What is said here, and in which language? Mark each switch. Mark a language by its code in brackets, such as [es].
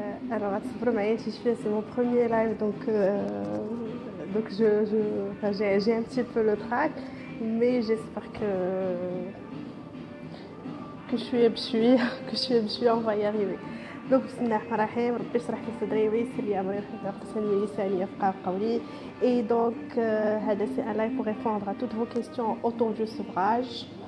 [fr] Alors, [ar] تصبروا معايا شي شوية, [fr] c'est mon premier live, donc enfin, j'ai un petit peu le trac, mais j'espère que je suis, on va y arriver. [ar] Donc, بسم الله الرحمن الرحيم, ربي اشرح لي صدري ويسر لي أمري واحلل عقدة من لساني يفقهوا قولي. [fr] Et donc, هذا c'est un live pour répondre à toutes vos questions autour du sevrage.